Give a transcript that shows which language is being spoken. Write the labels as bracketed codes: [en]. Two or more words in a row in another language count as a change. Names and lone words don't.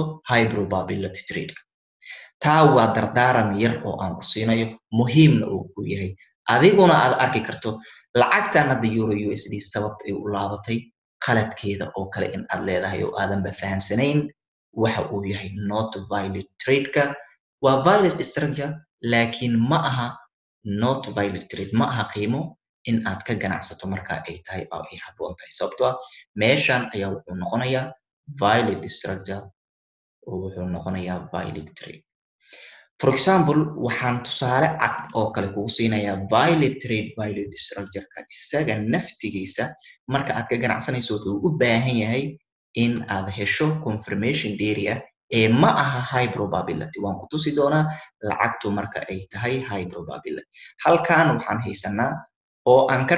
[en] high probability trade-ka [so] taa waa dardaaran yar oo aan ku siinayo muhiimna uu ku yahay adiguna aad arki karto lacagtan hadda euro USD sababta ay u laabatay qaladkeeda oo kale in aad leedahay oo aadanba fahansanayn waxa uu yahay [en] not valid trade-ka [so] waa [en] valid structure [so] laakiin ma aha [en] not valid trade [so] ma aha qiimo in aad ka ganacsato marka ay tahay oo ay habboon tahay sababtoo ah meeshan ayaa wuxuu noqonayaa [en] valid structure [so] oo wuxuu noqonayaa [en] valid trade for example [so] waxaan tusaale cad oo kale kugu siinayaa [en] valid trade valid structure-ka [so] isaga naftigiisa marka aad ka ganacsanayso wuxuu u baahan yahay in aad hesho [en] confirmation area [so] ma aha [en] high probability [so] waan ku tusi doonaa lacagtu marka ay tahay [en] high probability [so] halkan waxaan haysanaa oo aan ka